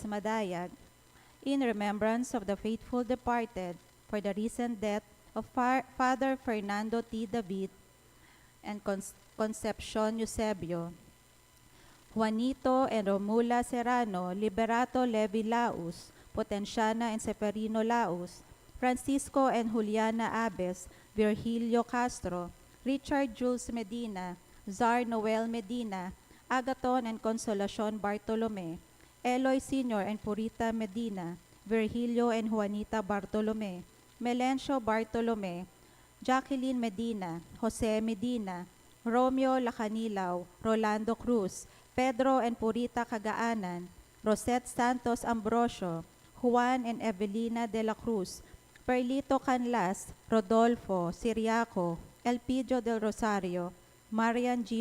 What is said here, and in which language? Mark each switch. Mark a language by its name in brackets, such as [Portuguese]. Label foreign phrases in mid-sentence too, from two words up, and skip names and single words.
[Pampanga] Madayag, [English] in remembrance of the faithful departed for the recent death of Father Fernando T. David and Concepcion Eusebio, Juanito and Romula Serrano, Liberato Levi Laus, Potenciana and Seferino Laus, Francisco and Juliana Abes, Virgilio Castro, Richard Jules Medina, Czar Noel Medina, Agaton and Consolacion Bartolome, Eloy Sr. and Purita Medina, Virgilio and Juanita Bartolome, Melencio Bartolome, Jacqueline Medina, Jose Medina, Romeo Lacanilaw, Rolando Cruz, Pedro and Purita Cagaanan, Rosette Santos Ambrosio, Juan and Evelina de la Cruz, Perlito Canlas, Rodolfo Siriaco, Elpidio del Rosario, Marian G.